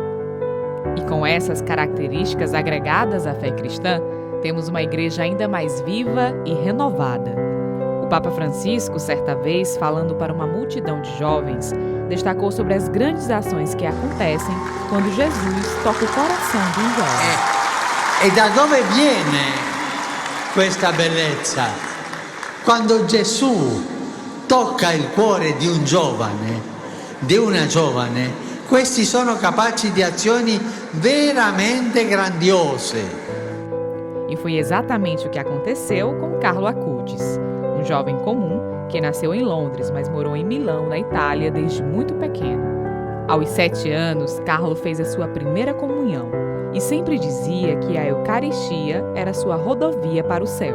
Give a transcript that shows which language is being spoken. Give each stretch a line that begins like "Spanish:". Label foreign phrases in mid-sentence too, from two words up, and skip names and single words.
Portuguese: E com essas características agregadas à fé cristã, temos uma igreja ainda mais viva e renovada. O Papa Francisco, certa vez, falando para uma multidão de jovens, destacou sobre as grandes ações que acontecem quando Jesus toca o coração de um jovem.
Italian: E da dove viene questa bellezza? Quando Gesù tocca il cuore di un giovane, di una giovane, questi sono capaci di azioni veramente grandiose.
Portuguese: E foi exatamente o que aconteceu com Carlo Acutis, um jovem comum que nasceu em Londres, mas morou em Milão, na Itália, desde muito pequeno. Aos 7 anos, Carlo fez a sua primeira comunhão e sempre dizia que a Eucaristia era sua rodovia para o céu.